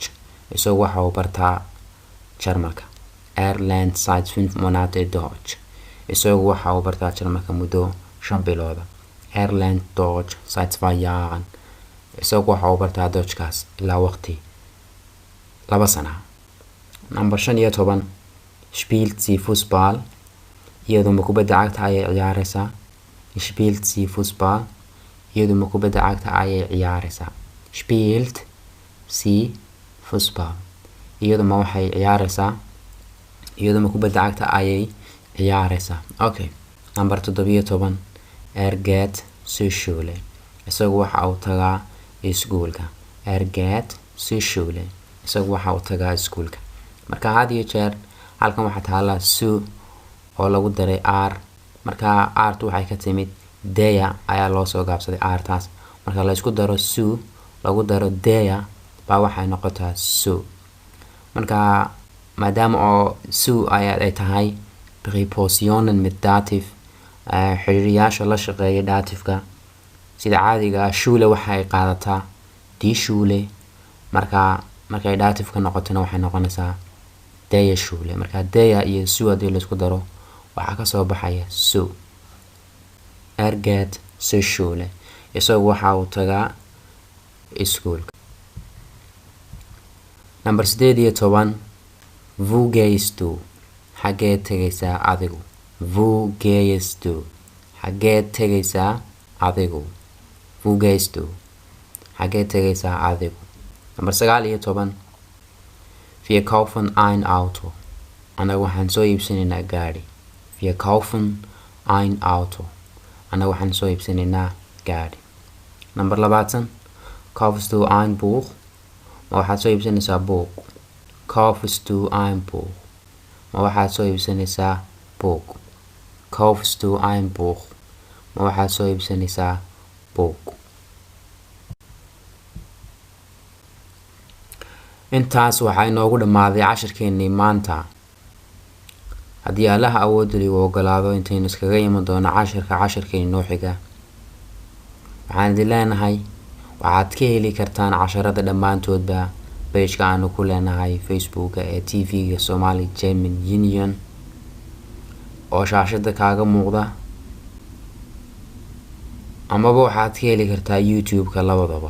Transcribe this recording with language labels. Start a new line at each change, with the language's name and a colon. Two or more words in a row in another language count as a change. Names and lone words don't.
Somali: isagu waxa uu bartaa Jarmalka.
German: Er lernt seit 5 Monate Deutsch.
Somali: isagu waxa uu bartaa Jarmalka muddo 5 bilooda.
German: Er lernt Deutsch seit 2 Jahren.
Somali: isagu waxa uu bartaa Deutschkaas ilaa waqti 2 sano. Number 16.
German: Spielt sie Fußball?
Somali: iyadu ma kubadda cagta ayay ciyaaraysaa.
German: Spielt sie Fußball?
Somali: iyadu ma kubadda cagta ayay ciyaaraysaa.
German: Spielt sie Fußball?
Somali: iyadu ma waxay ciyaaraysaa. iyadu ma kubadda cagta ayay ciyaaraysaa. Okay. Number 17.
German: Er geht zur Schule.
Somali: isagu waxa uu tagaa iskuulka.
German: Er geht zur Schule.
Somali: isagu waxa uu tagaa iskuulka. marka had iyo jeer halkan waxaa taala su oo lagu daray r. markaa r tu waxay ka timid deya ayaa loo soo gaabsaday r taas. marka la isku daro su lagu daro deya baa waxay noqotaa su. marka maadaama oo su ay tahay
German: prepositionen mit dative,
Somali: xiriiriyaasha la shaqeeya datifka sida caadiga shule waxay qaadataa
German: die Schule.
Somali: markay datifka noqotona waxay noqonaysaa
German: deya Schule.
Somali: marka deya iyo su haddii la isku daro waxaa ka soo baxaya su.
German: Er geht zur Schule.
Somali: isagu waxa uu tagaa iskuulka. Number 18.
German: Wo gehst du?
Somali: xagee tegaysaa adigu?
German: Wo gehst du?
Somali: xagee tegaysaa adigu?
German: Wo gehst du?
Somali: xagee tegaysaa adigu? Number 19.
German: Wir kaufen ein Auto.
Somali: anagu waxaan soo iibsanaynaa gaari.
German: Wir kaufen ein Auto.
Somali: anagu waxaan soo iibsanaynaa gaari. Number 20.
German: Kaufst du ein Buch?
Somali: ma waxaad soo iibsanaysaa buug.
German: Kaufst du ein Buch?
Somali: ma waxaad soo iibsanaysaa buug.
German: Kaufst du ein Buch?
Somali: ma waxaad soo iibsanaysaa buug. intaas waxaa inoogu dhammaaday cashirkeennii maanta. haddii allaha awoodda ligu ogolaado intaynu iskaga iman doono cashirkeeni noo xiga, waxaan idin leenahay waxaad ka heli kartaan casharada dhammaantoodba pageka aanu ku leenahay facebooka ee tv-ga Somali German Union oo shaashada kaaga muuqda, amaba waxaad ka heli kartaa youtube-ka labadaba.